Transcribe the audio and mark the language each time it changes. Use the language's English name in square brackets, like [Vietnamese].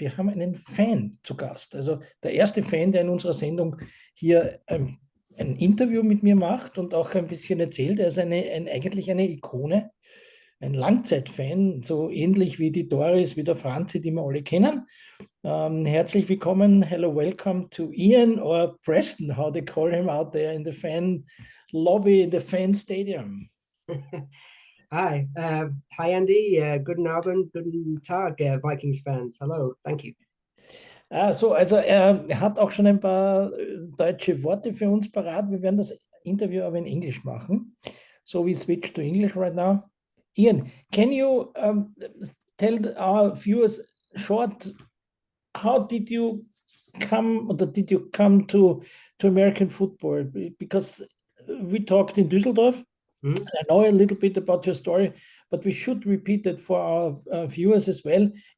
[German] Wir haben einen Fan zu Gast. Also der erste Fan, der in unserer Sendung hier ein Interview mit mir macht und auch ein bisschen erzählt. Er ist eigentlich eine Ikone, ein Langzeitfan, so ähnlich wie die Doris, wie der Franzi, die wir alle kennen. Herzlich willkommen. [English] Hello, welcome to Ian or Preston, how they call him out there in the fan lobby, in the fan stadium. Hi, hi Andy. [German] Guten Abend, guten Tag, Vikings-Fans. [English] Hello, thank you. [German] Also er hat auch schon ein paar deutsche Worte für uns parat. Wir werden das Interview aber in Englisch machen. [English] So we switch to English right now. Ian, can you tell our viewers short, how did you come, or did you come to American football? Because we talked in Düsseldorf. I know a little bit about your story, but we should repeat it for our viewers as well.